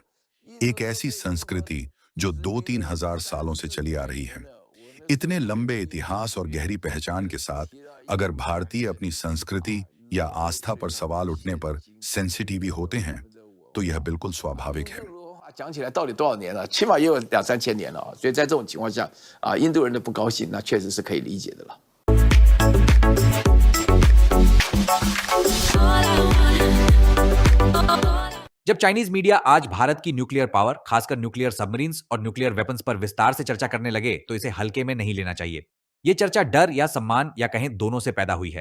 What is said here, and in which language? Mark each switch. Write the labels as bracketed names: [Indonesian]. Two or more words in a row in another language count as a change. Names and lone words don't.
[Hindi] एक ऐसी संस्कृति जो 2-3 हजार सालों से चली आ रही है। इतने लंबे इतिहास और गहरी पहचान के साथ अगर भारतीय अपनी संस्कृति या आस्था पर सवाल उठने पर सेंसिटिव होते हैं तो यह बिल्कुल स्वाभाविक है। [Chinese] 讲起来到底多少年了？起码也有2-3千年了啊！所以在这种情况下，印度人的不高兴，那确实是可以理解的了。 [Hindi] जब [English] Chinese media [Hindi] आज भारत की [English] nuclear power, [Hindi] खासकर [English] nuclear submarines [Hindi] और [English] nuclear weapons [Hindi] पर विस्तार से चर्चा करने लगे तो इसे हल्के में नहीं लेना चाहिए। यह चर्चा डर या सम्मान या कहें दोनों से पैदा हुई है।